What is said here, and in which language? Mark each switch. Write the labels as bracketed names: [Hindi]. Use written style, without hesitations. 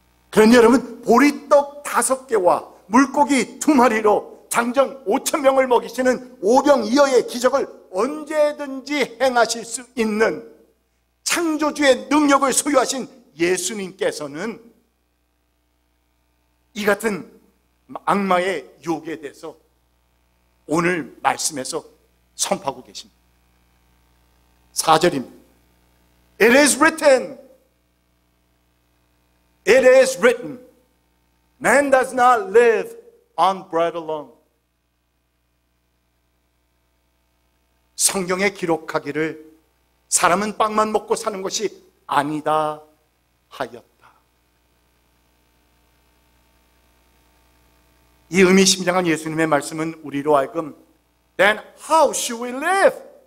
[Korean] 그런데 여러분, 보리떡 5개와 물고기 2마리로 장정 5,000명을 먹이시는 오병이어의 기적을 언제든지 행하실 수 있는 창조주의 능력을 소유하신 예수님께서는 이 같은 악마의 유혹에 대해서 오늘 말씀에서 선포하고 계십니다. 4절입니다. [English] It is written, it is written, man does not live on bread alone. [Korean] 성경에 기록하기를 사람은 빵만 먹고 사는 것이 아니다 하였다. 이 의미심장한 예수님의 말씀은 우리로 하여금 [English] Then how should we live?